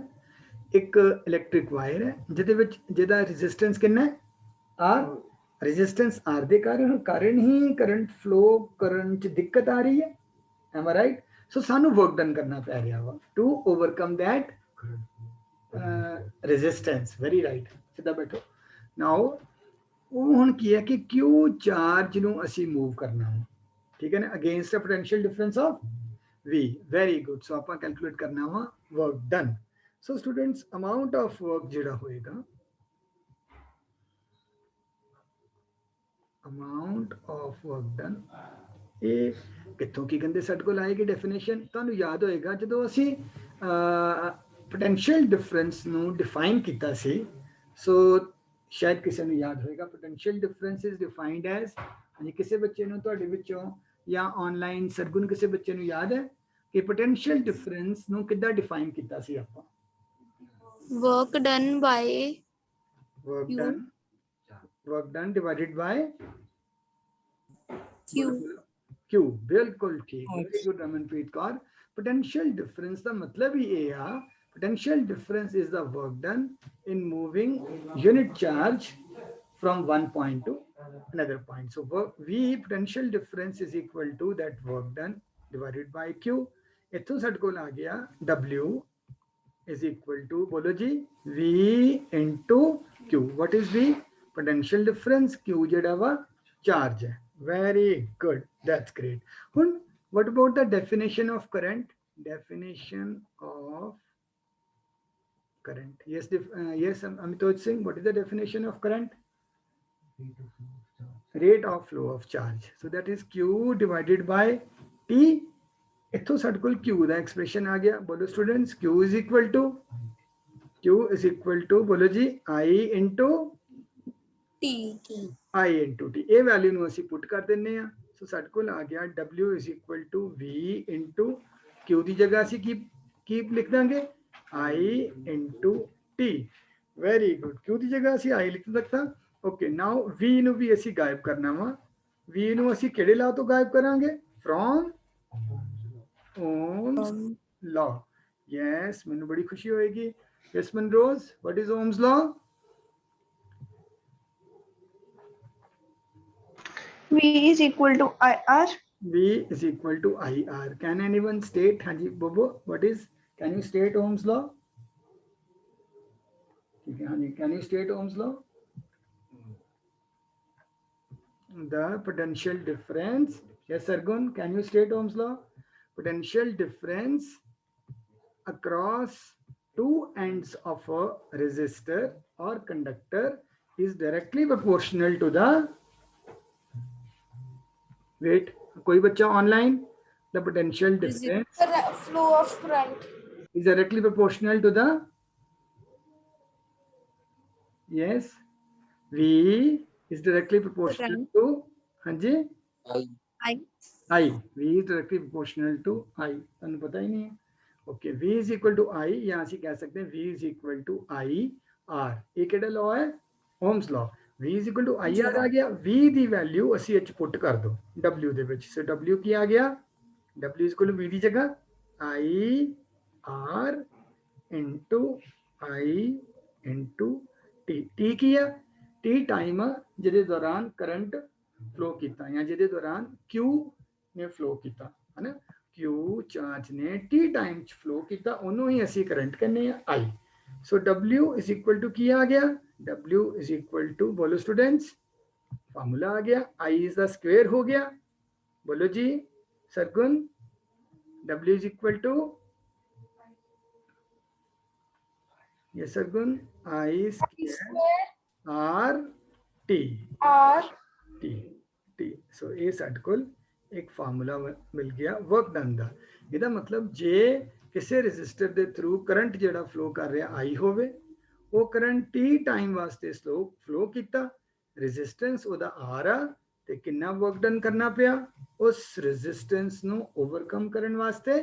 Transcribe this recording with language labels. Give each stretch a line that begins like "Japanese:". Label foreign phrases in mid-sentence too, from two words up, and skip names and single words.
Punjabi: ਇੱਕ
English: electric wire
Punjabi: ਹੈ ਜਿਹਦੇ ਵਿੱਚ ਜਿਹਦਾ ਰੈਜ਼ਿਸਟੈਂਸ ਕਿੰਨਾ ਹੈ, R। ਰੈਜ਼ਿਸਟੈਂਸ R ਦੇ ਕਾਰਨ ਹੀ
English: current flow
Punjabi: ਕਰਨ 'ਚ ਦਿੱਕਤ ਆ ਰਹੀ ਹੈ।
English: Am I right. ਸੋ ਸਾਨੂੰ work done
Punjabi: ਕਰਨਾ ਪੈ ਰਿਹਾ ਵਾ
English: to overcome that resistance, very right,
Punjabi: ਸਿੱਧਾ ਬੈਠੋ। now ਉਹ ਹੁਣ ਕੀ ਹੈ ਕਿ Q ਚਾਰਜ ਨੂੰ ਅਸੀਂ ਮੂਵ ਕਰਨਾ ਵਾ, ਠੀਕ ਹੈ ਨਾ,
English: against a potential difference of V, very good।
Punjabi: ਸੋ ਆਪਾਂ ਕੈਲਕੂਲੇਟ ਕਰਨਾ ਵਾ
English: work done. so students amount of work
Punjabi: ਜਿਹੜਾ ਹੋਏਗਾ,
English: amount of work done,
Punjabi: ਇਹ ਕਿੱਥੋਂ ਕੀ ਕਹਿੰਦੇ ਸਾਡੇ ਕੋਲ ਆਏਗੀ ਡੈਫੀਨੇਸ਼ਨ। ਤੁਹਾਨੂੰ ਯਾਦ ਹੋਏਗਾ ਜਦੋਂ ਅਸੀਂ
English: potential difference
Punjabi: ਨੂੰ ਡਿਫਾਈਨ ਕੀਤਾ ਸੀ, ਸੋ ਸ਼ਾਇਦ ਕਿਸੇ ਨੂੰ ਯਾਦ ਹੋਏਗਾ,
English: potential difference is defined as,
Punjabi: ਹਾਂਜੀ ਕਿਸੇ ਬੱਚੇ ਨੂੰ ਤੁਹਾਡੇ ਵਿੱਚੋਂ ਜਾਂ ਆਨਲਾਈਨ ਸਰਗੁਣ ਕਿਸੇ ਬੱਚੇ ਨੂੰ ਯਾਦ ਹੈ ਕਿ
English: potential difference
Punjabi: ਨੂੰ ਕਿੱਦਾਂ ਡਿਫਾਈਨ ਕੀਤਾ ਸੀ ਆਪਾਂ?
English: work done by ਵਰਕ Q, done, work done divided by Q,
Punjabi: Q, ਬਿਲਕੁਲ ਠੀਕ,
English: very good
Punjabi: ਰਮਨਪ੍ਰੀਤ ਕੌਰ।
English: potential difference
Punjabi: ਦਾ ਮਤਲਬ ਹੀ ਇਹ ਆ,
English: potential difference is the work done in moving unit charge from one point to another point. So work V, potential difference is equal to that work done divided by Q।
Punjabi: ਇੱਥੋਂ ਸਾਡੇ ਕੋਲ ਆ ਗਿਆ
English: W is equal to,
Punjabi: ਬੋਲੋ ਜੀ,
English: V into Q। what is V? potential difference।
Punjabi: Q ਜਿਹੜਾ ਵਾ ਚਾਰਜ ਹੈ।
English: very good, that's great। ਹੁਣ what about the definition of current? definition of current, yes, yes, Amitoj Singh, what is the definition of current? rate of flow of charge, so that is Q divided by T।
Punjabi: ਇੱਥੋਂ ਸਾਡੇ ਕੋਲ Q ਦਾ ਐਕਸਪ੍ਰੈਸ਼ਨ ਆ ਗਿਆ, ਬੋਲੋ ਸਟੂਡੈਂਟਸ,
English: Q is equal to
Punjabi: ਬੋਲੋ ਜੀ
English: I into T, I into T।
Punjabi: ਇਹ ਵੈਲਿਊ ਨੂੰ ਅਸੀਂ ਪੁੱਟ ਕਰ ਦਿੰਨੇ ਆ, ਸੋ ਸਾਡੇ ਕੋਲ ਆ ਗਿਆ
English: W is equal to V into Q
Punjabi: ਦੀ ਜਗ੍ਹਾ ਅਸੀਂ ਕੀ ਲਿਖ ਦਾਂਗੇ?
English: I into T। very good।
Punjabi: Q ਦੀ ਜਗ੍ਹਾ ਅਸੀਂ I ਲਿਖ ਦਿੱਤਾ।
English: okay, now
Punjabi: V ਨੂੰ ਵੀ ਅਸੀਂ ਗਾਇਬ ਕਰਨਾ ਵਾ। V ਨੂੰ ਅਸੀਂ ਕਿਹੜੇ ਲਾਅ ਤੋਂ ਗਾਇਬ ਕਰਾਂਗੇ? ਫਰੋਮ Ohm's law।
English: yes,
Punjabi: ਮੈਨੂੰ ਬੜੀ ਖੁਸ਼ੀ ਹੋਏਗੀ।
English: yes Manrose, what is Ohm's law? V is equal to IR। V is equal to IR। can anyone state? Hanji Bobo, what is, can you state Ohm's law? can you state Ohm's law? The potential difference, yes Sargun, can you state Ohm's law? potential difference across two ends of a resistor or conductor is directly proportional to the, wait,
Hindi: कोई बच्चा online?
English: the potential difference flow of current is directly proportional to the, yes, V is directly proportional to, hanji, I। V is directly proportional to I।
Punjabi: ਤੁਹਾਨੂੰ ਪਤਾ ਹੀ ਨਹੀਂ ਹੈ।
English: okay, V is equal to I,
Punjabi: ਜਾਂ ਅਸੀਂ ਕਹਿ ਸਕਦੇ ਹਾਂ
English: V is equal to IR।
Punjabi: ਇਹ ਕਿਹੜਾ ਲਾਅ ਹੈ?
English: Ohm's law। V is equal to IR
Punjabi: ਆ ਗਿਆ। V ਦੀ ਵੈਲਿਊ ਅਸੀਂ ਇਹ 'ਚ ਪੁੱਟ ਕਰ ਦੋ W ਦੇ ਵਿੱਚ। ਸੋ W ਕੀ ਆ ਗਿਆ?
English: W is equal to V
Punjabi: ਦੀ ਜਗ੍ਹਾ
English: IR into I into T। T
Punjabi: ਕੀ ਆ? T ਟਾਈਮ ਆ ਜਿਹਦੇ ਦੌਰਾਨ
English: current flow
Punjabi: ਕੀਤਾ, ਜਾਂ ਜਿਹਦੇ ਦੌਰਾਨ Q ਨੇ ਫਲੋ ਕੀਤਾ, ਹੈ ਨਾ। Q ਚਾਰਜ ਨੇ T ਟਾਈਮ 'ਚ ਫਲੋ ਕੀਤਾ, ਉਹਨੂੰ ਹੀ ਅਸੀਂ ਕਰੰਟ ਕਹਿੰਦੇ ਆ I। ਸੋ
English: W is equal to
Punjabi: ਕੀ ਆ ਗਿਆ?
English: W is equal to,
Punjabi: ਬੋਲੋ ਸਟੂਡੈਂਟਸ, ਫਾਰਮੂਲਾ ਆ ਗਿਆ,
English: I is the square
Punjabi: ਹੋ ਗਿਆ, ਬੋਲੋ ਜੀ ਸਰਗੁਣ।
English: W is equal to, yes ਸਰਗੁਣ, I square R T।
Punjabi: ਸੋ ਇਹ ਸਾਡੇ ਕੋਲ ਇੱਕ ਫਾਰਮੂਲਾ ਮਿਲ ਗਿਆ
English: work done
Punjabi: ਦਾ। ਇਹਦਾ ਮਤਲਬ ਜੇ ਕਿਸੇ ਰੈਜ਼ਿਸਟਰ ਦੇ ਥਰੂ ਕਰੰਟ ਜਿਹੜਾ ਫਲੋ ਕਰ ਰਿਹਾ I ਹੋਵੇ, ਉਹ ਕਰੰਟ T ਟਾਈਮ ਵਾਸਤੇ ਫਲੋ ਕੀਤਾ, ਰੈਜ਼ਿਸਟੈਂਸ ਉਹਦਾ R ਆ, ਤੇ ਕਿੰਨਾ
English: work done
Punjabi: ਕਰਨਾ ਪਿਆ ਉਸ ਰੈਜ਼ਿਸਟੈਂਸ ਨੂੰ ਓਵਰਕਮ ਕਰਨ ਵਾਸਤੇ?